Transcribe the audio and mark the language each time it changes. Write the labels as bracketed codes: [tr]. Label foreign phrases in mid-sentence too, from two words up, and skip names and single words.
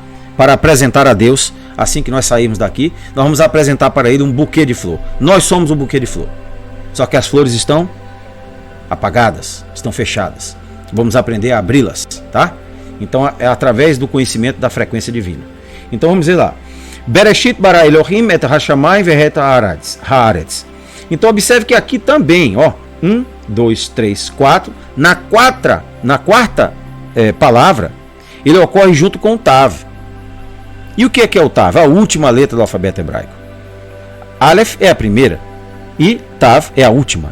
[pt] Para apresentar a Deus, assim que nós sairmos daqui, nós vamos apresentar para Ele um buquê de flor. Nós somos um buquê de flor, só que as flores estão apagadas, estão fechadas. Vamos aprender a abri-las, tá? Então é através do conhecimento da frequência divina. Então vamos ver lá. [he] בראשית ברא אלהים את השמים ואת הארץ. [pt] Então observe que aqui também, ó, 1, 2, 3, 4, na quarta palavra, ele ocorre junto com o Tav. E o que é o Tav? A última letra do alfabeto hebraico. Aleph é a primeira e Tav é a última.